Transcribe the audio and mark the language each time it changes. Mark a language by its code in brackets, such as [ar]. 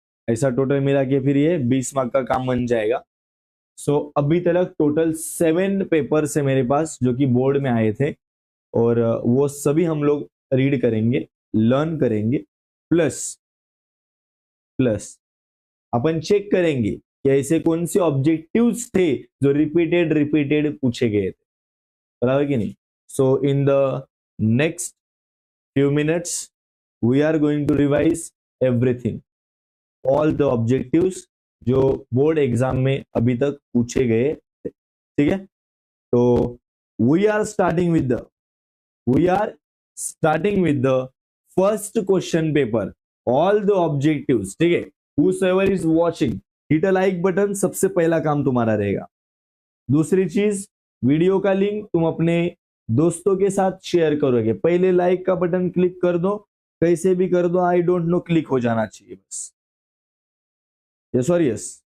[hi] ऐसा टोटल मिला के फिर ये 20 मार्क का काम बन जाएगा. सो अभी तक टोटल 7 पेपर्स है मेरे पास जो कि बोर्ड में आए थे, और वो सभी हम लोग रीड करेंगे, लर्न करेंगे, प्लस अपन चेक करेंगे कि ऐसे कौन से ऑब्जेक्टिव्स थे जो रिपीटेड पूछे गए थे. बराबर कि नहीं? [en] So in the next few minutes we are going to revise everything, all the objectives जो board exam में अभी तक पूछे गए थे. [hi] ठीक है? [en] तो we are starting with the first question paper, all the objectives. [hi] ठीक है? [en] whosoever is watching, hit a like button. [hi] सबसे पहला काम तुम्हारा रहेगा. दूसरी चीज, वीडियो का लिंक तुम अपने दोस्तों के साथ शेयर करोगे. पहले लाइक का बटन क्लिक कर दो, कैसे भी कर दो, आई डोंट नो, क्लिक हो जाना चाहिए बस. यस और यस.